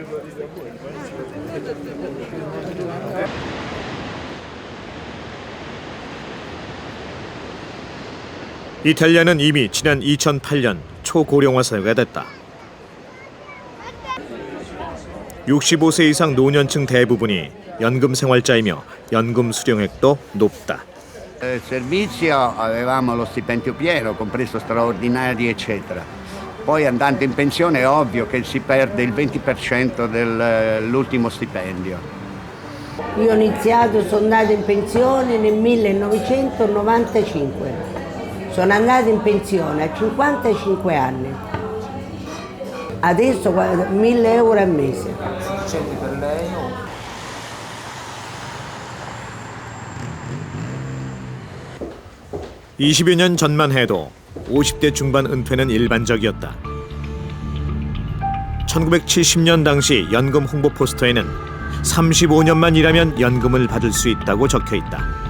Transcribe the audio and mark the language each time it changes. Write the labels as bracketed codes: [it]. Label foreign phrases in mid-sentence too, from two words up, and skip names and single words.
[ko] 이탈리아는 이미 지난 2008년 초고령화 사회가 됐다. 65세 이상 노년층 대부분이 연금 생활자이며 연금 수령액도 높다. [it] Servizio avevamo lo stipendio pieno, compreso straordinari eccetera. Poi andando in pensione è ovvio che si perde il 20% dell'ultimo stipendio. Io ho iniziato, sono andata in pensione nel 1995. Sono andata in pensione a 55 anni. Adesso 1.000 euro al mese. Sufficiente per lei o? [ko] 20여 년 전만 해도 50대 중반 은퇴는 일반적이었다. 1970년 당시 연금 홍보 포스터에는 35년만 일하면 연금을 받을 수 있다고 적혀 있다.